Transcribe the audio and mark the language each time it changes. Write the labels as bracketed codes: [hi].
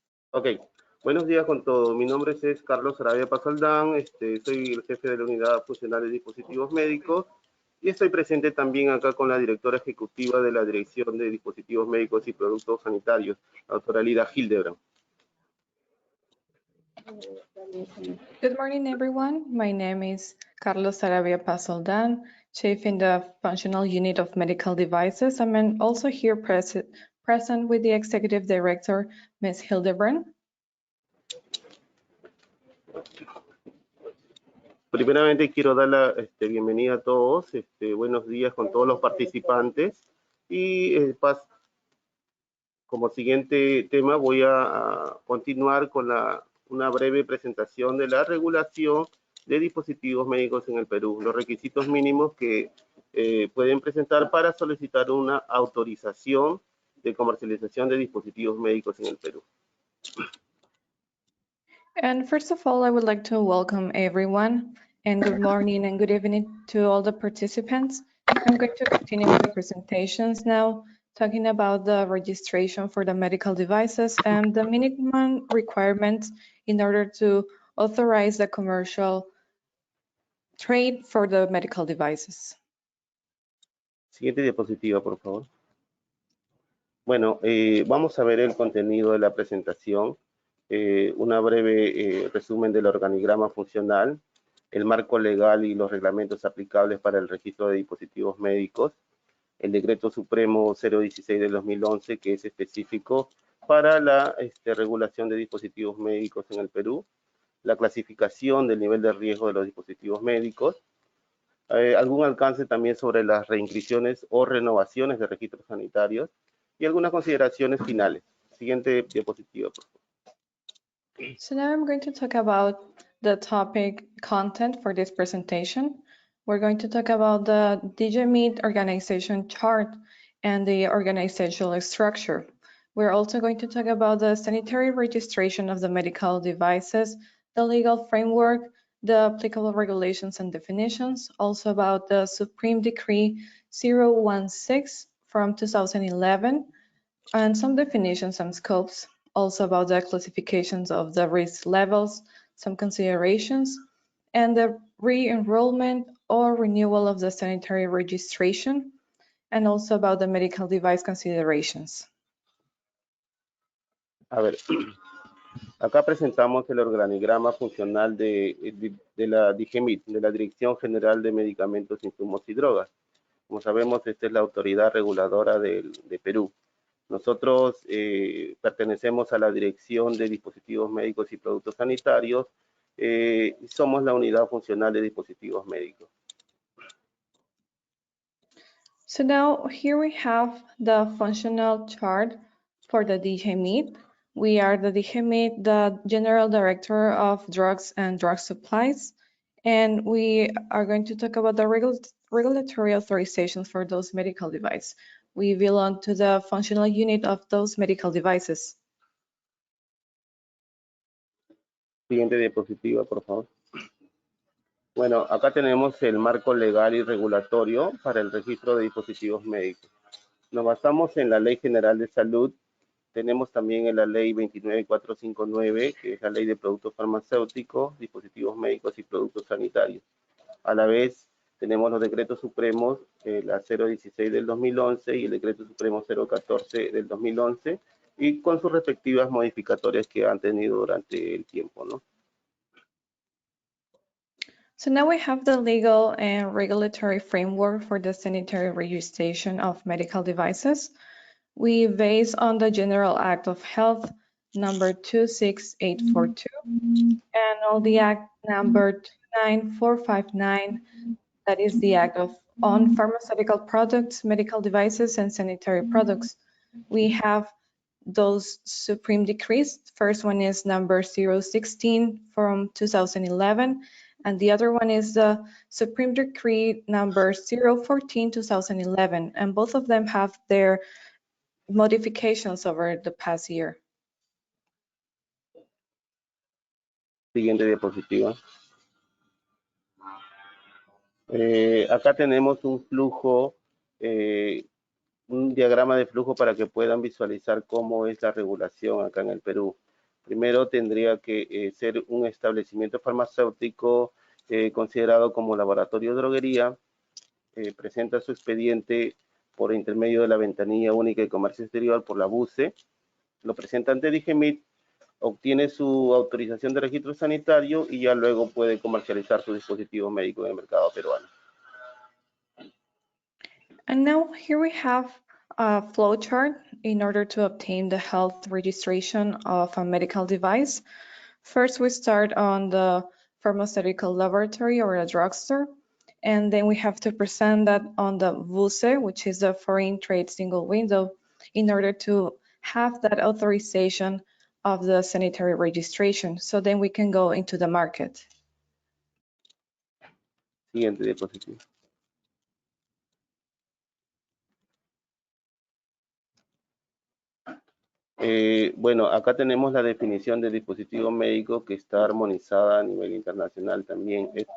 [es] Ok, buenos días con todos. Mi nombre es Carlos Arabia Pazaldán, soy el jefe de la Unidad Funcional de Dispositivos Médicos y estoy presente también acá con la directora ejecutiva de la Dirección de Dispositivos Médicos y Productos Sanitarios, la doctora Lida Hildebrand. [en] Good morning, everyone. My name is Carlos Arabia Pazaldán, Chief in the Functional Unit of Medical Devices. I'm also here present with the Executive Director, Ms. Hildebrand. [es] Primeramente quiero dar la bienvenida a todos, buenos días con todos los participantes y como siguiente tema voy a continuar con una breve presentación de la regulación de dispositivos médicos en el Perú, los requisitos mínimos que pueden presentar para solicitar una autorización de comercialización de dispositivos médicos en el Perú. [en] And first of all, I would like to welcome everyone and good morning and good evening to all the participants. I'm going to continue with the presentations now, talking about the registration for the medical devices and the minimum requirements in order to authorize the commercial trade for the medical devices. [es] Siguiente diapositiva, por favor. Bueno, vamos a ver el contenido de la presentación. Una breve resumen del organigrama funcional, el marco legal y los reglamentos aplicables para el registro de dispositivos médicos, el decreto supremo 016 del 2011 que es específico para la regulación de dispositivos médicos en el Perú, la clasificación del nivel de riesgo de los dispositivos médicos, algún alcance también sobre las reinscripciones o renovaciones de registros sanitarios y algunas consideraciones finales. Siguiente diapositiva, por favor. [en] So now I'm going to talk about the topic content for this presentation. We're going to talk about the DigiMeet organization chart and the organizational structure. We're also going to talk about the sanitary registration of the medical devices, the legal framework, the applicable regulations and definitions, also about the Supreme Decree 016 from 2011, and some definitions and scopes, also about the classifications of the risk levels, some considerations, and the re-enrollment or renewal of the sanitary registration, and also about the medical device considerations. [es] A ver, acá presentamos el organigrama funcional de la DIGEMIT, de la Dirección General de Medicamentos, Insumos y Drogas. Como sabemos, esta es la autoridad reguladora de Perú. Nosotros pertenecemos a la Dirección de Dispositivos Médicos y Productos Sanitarios y somos la unidad funcional de dispositivos médicos. [en] So now here we have the functional chart for the DGMIT. We are the DGMIT, the General Director of Drugs and Drug Supplies, and we are going to talk about the regulatory authorizations for those medical devices. We belong to the functional unit of those medical devices. [es] Siguiente diapositiva, por favor. Bueno, acá tenemos el marco legal y regulatorio para el registro de dispositivos médicos. Nos basamos en la Ley General de Salud. Tenemos también en la Ley 29459, que es la Ley de Productos Farmacéuticos, Dispositivos Médicos y Productos Sanitarios. A la vez, tenemos los decretos supremos, la 016 del 2011 y el decreto supremo 014 del 2011, y con sus respectivas modificatorias que han tenido durante el tiempo, ¿no? [en] So now we have the legal and regulatory framework for the sanitary registration of medical devices. We base on the General Act of Health number 26842 and all the Act number 29459, that is the Act on Pharmaceutical Products, Medical Devices, and Sanitary Products. We have those supreme decrees. First one is number 016 from 2011, and the other one is the Supreme Decree number 014 2011, and both of them have their modifications over the past year. [es] Siguiente diapositiva. Acá tenemos un flujo, un diagrama de flujo para que puedan visualizar cómo es la regulación acá en el Perú. Primero tendría que ser un establecimiento farmacéutico considerado como laboratorio de droguería. Presenta su expediente por intermedio de la ventanilla única de comercio exterior por la BUCE. Lo presenta ante DGMIT, obtiene su autorización de registro sanitario y ya luego puede comercializar su dispositivo médico en el mercado peruano. [en] And now here we have a flowchart in order to obtain the health registration of a medical device. First, we start on the pharmaceutical laboratory or a drugstore, and then we have to present that on the VUSE, which is the Foreign Trade Single Window, in order to have that authorization of the sanitary registration. So then we can go into the market. [es] Siguiente diapositiva. Bueno, acá tenemos la definición de dispositivo médico que está armonizada a nivel internacional también.